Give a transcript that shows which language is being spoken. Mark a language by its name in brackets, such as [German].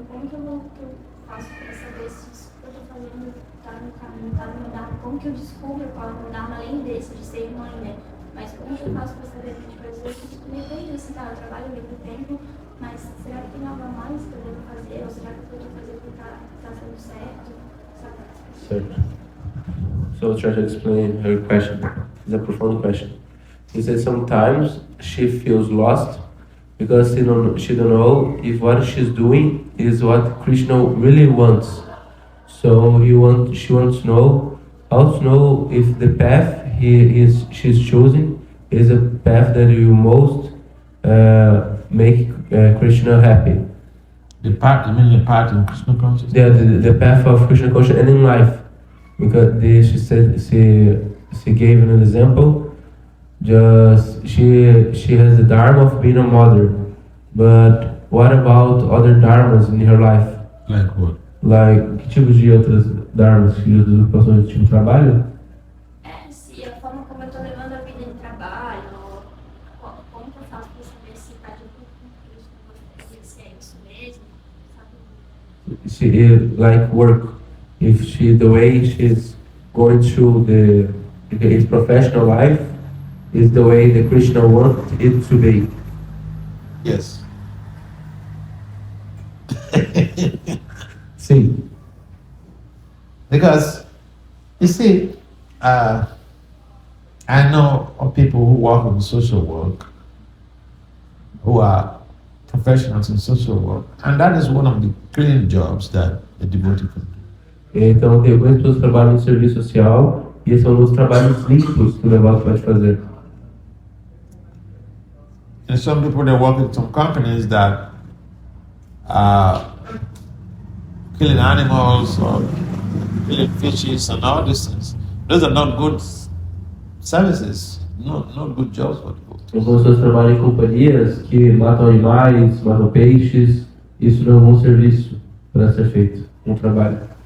[Portuguese] Então, como que eu faço para saber se isso que eu estou fazendo está no caminho, está no meu dharma? Como que eu descubro qual é o meu dharma, além desse, de ser mãe, né? Mas como que eu faço para saber que, tipo, às vezes eu fico meio perdido, assim, tá? Eu trabalho ao mesmo tempo, mas será que tem algo a mais que eu devo fazer? Ou será que o que eu estou fazendo está sendo certo? Sabe? Certo. [English] So I'll try to explain her question. It's a profound question. He said sometimes she feels lost because she don't know if what she's doing is what Krishna really wants. So she wants to know how to know if the path she's choosing is a path that will most make Krishna happy. The path, you mean the path in Krishna consciousness? The path of Krishna consciousness and in life. Because she said she gave an example. Just she has the dharma of being a mother, but what about other dharmas in her life? Like what? [Portuguese] Like que tipos de outras dharmas que Jesus passou de tipo de trabalho? Se a forma como eu estou levando a vida em trabalho, como que eu faço para saber se está de acordo com Krishna, se é isso mesmo, sabe? [English] She like work. If the way she's going through his professional life is the way the Krishna wants it to be. Yes. [Portuguese] Sim. [English] Because, you see, I know of people who work in social work, who are professionals in social work, and that is one of the clean jobs that a devotee can do. [Portuguese] Então, tem algumas pessoas que trabalham no serviço social e esses são os trabalhos limpos que o devoto pode fazer. [English] And some people, they work in some companies that are killing animals or killing fishes and all these things. Those are not good services, not good jobs for people. [Portuguese] Algumas pessoas trabalham em companhias que matam animais, matam peixes. Isso não é um bom serviço para ser feito, um trabalho.